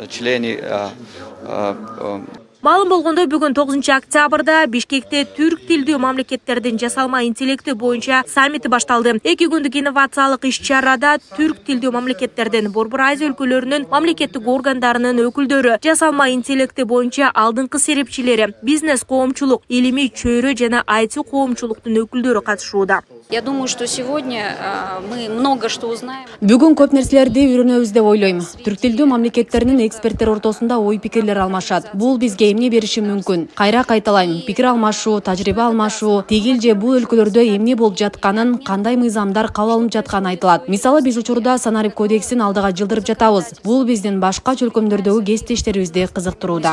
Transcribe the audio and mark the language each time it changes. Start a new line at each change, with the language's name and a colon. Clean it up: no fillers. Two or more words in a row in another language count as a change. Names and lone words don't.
Kyrgyz: Маалым болгондой бүгүн 9 октябрда Бишкекте түрк тилдүү мамлекеттердин жасалма интеллекти боюнча саммити башталды. 2 күндүк инновациялык иш-чарада түрк тилдүү мамлекеттердин Борбор Азия өлкөлөрүнүн мамлекеттик органдарынын өкүлдөрү, жасалма интеллекти боюнча алдыңкы серепчилери, бизнес коомчулук, илимий чөйрө жана IT коомчулуктун өкүлдөрү катышууда.
Russian: Я думаю, что сегодня мы много что узнаем.
Kyrgyz: Бүгүн көп нерселерди үйрөнөбүз деп ойлойм. Түрк тилдүү мамлекеттеринин эксперттер ортосунда ой пикирлер алмашат. Бул бизге эмне бериши мүмкүн? Кайра кайталайм, пикир алмашуу, тажрыйба алмашуу, тигил же бул өлкөлөрдө эмне болуп жатканын, кандай мыйзамдар кабыл алынып жатканы айтылат. Мисалы биз учурда санарип кодексин алдыга жылдырып жатабыз. Бул биздин башка чөлкөмдөрдөгү кесиптештерибизди кызыктырууда.